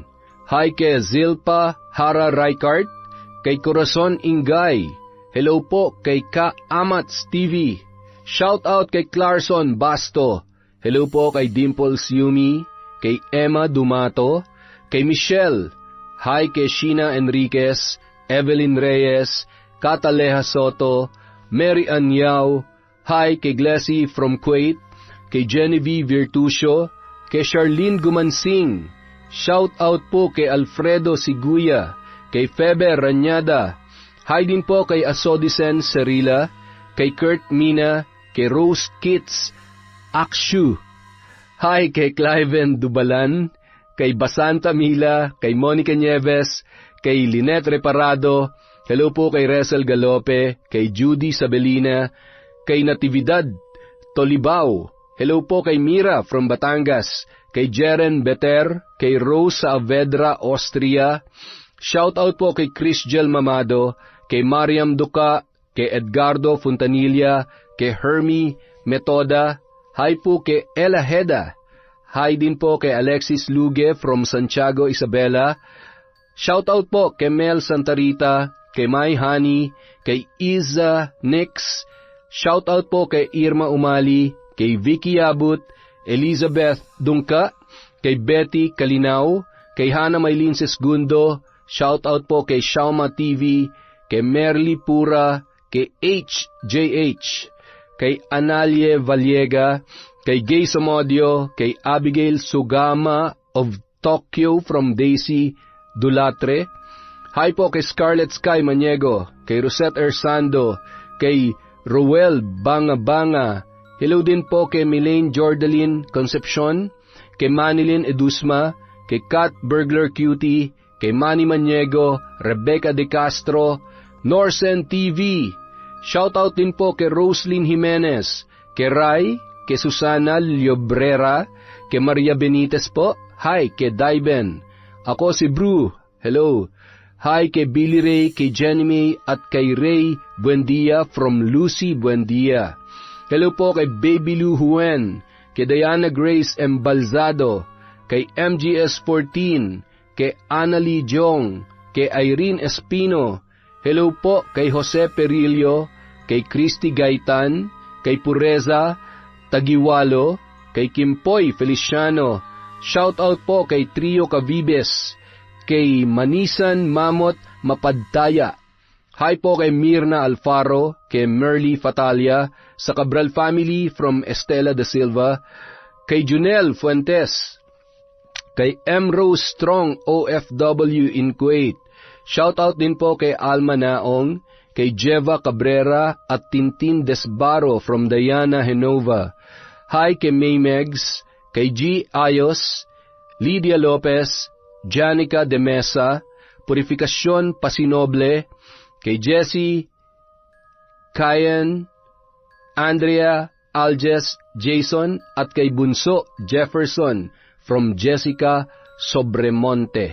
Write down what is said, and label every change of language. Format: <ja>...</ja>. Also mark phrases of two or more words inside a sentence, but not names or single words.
<tl>Hi kay Zilpa Hara Raikart, kay Corazon Ingay. Hello po kay Ka Amats TV. Shout out kay Clarkson Basto. Hello po kay Dimples Yumi, kay Emma Dumato, kay Michelle. Hi kay Sheena Enriquez, Evelyn Reyes, Cataleja Soto, Mary Anyao. Hi kay Glessy from Kuwait, kay Genevieve Virtusio, kay Charlene Gumansing. Shout out po kay Alfredo Siguya, kay Febe Ranyada. Hi din po kay Asodisen Serila, kay Kurt Mina, kay Rose Kitts, Akshu. Hi kay Cliven Dubalan, kay Basanta Mila, kay Monica Nieves, kay Lynette Reparado, hello po kay Resel Galope, kay Judy Sabelina, kay Natividad Tolibao, hello po kay Mira from Batangas, kay Jeren Beter, kay Rose Saavedra, Austria, shout out po kay Chrisgel Mamado, kay Mariam Duca, kay Edgardo Fontanilla, kay Hermie Metoda, hi po kay Ella Heda, hi din po kay Alexis Luge from Santiago, Isabela, shout out po kay Mel Santarita, kay Mai Hani, kay Iza Nix, shout out po kay Irma Umali, kay Vicky Abut, Elizabeth Dungka, kay Betty Kalinaw, kay Hana Maylin Sesgundo, shout out po kay Shauma TV, kay Merly Pura, kay HJH, kay Analie Vallega, kay Gay Samodio, kay Abigail Sugama of Tokyo from Daisy Dulatre, hi po kay Scarlet Sky Maniego, kay Rosette Ersando, kay Roel Banga, hello din po kay Milaine Jordaline Concepcion, kay Manilyn Edusma, kay Kat Burglar Cutie, kay Manny Maniego, Rebecca De Castro, Norsen TV, shoutout din po kay Roslyn Jimenez, kay Rai, kay Susana Llobrera, kay Maria Benitez po, hi kay Daiben, ako si Bru, hello, hi kay Billy Ray, kay Jenny May, at kay Ray Buendia from Lucy Buendia. Hello po kay Baby Lou Huen, kay Diana Grace M. Balzado, kay MGS14, kay Annalie Jong, kay Irene Espino. Hello po kay Jose Perillo, kay Christy Gaitan, kay Pureza Tagiwalo, kay Kimpoy Feliciano. Shout out po kay Trio Cavibes, kay Manisan Mamot Mapadtaya. Hi po kay Mirna Alfaro, kay Merly Fatalia, sa Cabral family from Estela de Silva, kay Junel Fuentes, kay M. Rose Strong OFW in Kuwait. Shout out din po kay Alma Naong, kay Jeva Cabrera at Tintin Desbaro from Diana Henova. Hi kay May Megs, kay G. Ayos, Lydia Lopez, Janica de Mesa, Purificacion Pasinoble, kay Jessie, Kayan, Andrea, Alges, Jason, at kay Bunso Jefferson from Jessica Sobremonte.</tl>